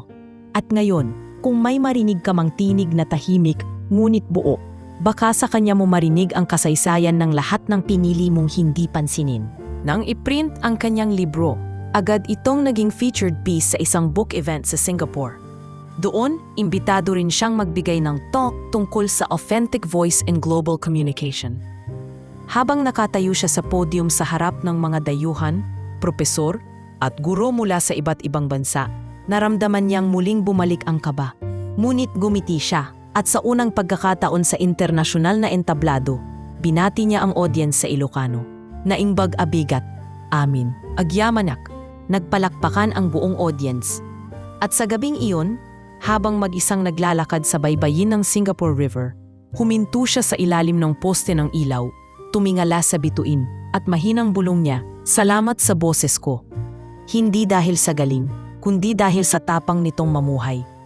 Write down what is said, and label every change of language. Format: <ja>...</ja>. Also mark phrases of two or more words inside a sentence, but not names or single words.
<tl>At ngayon, kung may marinig ka mang tinig na tahimik, ngunit buo, baka sa kanya mo marinig ang kasaysayan ng lahat ng pinili mong hindi pansinin. Nang iprint ang kanyang libro, agad itong naging</tl> <en>featured piece</en> <tl>sa isang</tl> <en>book event</en> <tl>sa Singapore. Doon, imbitado rin siyang magbigay ng talk tungkol sa</tl> <en>authentic voice in global communication.</en> <tl>Habang nakatayo siya sa podium sa harap ng mga dayuhan, propesor, at guro mula sa iba't ibang bansa, naramdaman niyang muling bumalik ang kaba. Ngunit gumiti siya at sa unang pagkakataon sa internasyonal na entablado, binati niya ang audience sa Ilocano.</tl> <ilo>Naingbag abigat, amin, agyamanak,</ilo> <tl>nagpalakpakan ang buong audience. At sa gabing iyon, habang mag-isang naglalakad sa baybayin ng Singapore River, huminto siya sa ilalim ng poste ng ilaw, tumingala sa bituin at mahinang bulong niya, salamat sa boses ko. Hindi dahil sa galing, kundi dahil sa tapang nitong mamuhay.</tl>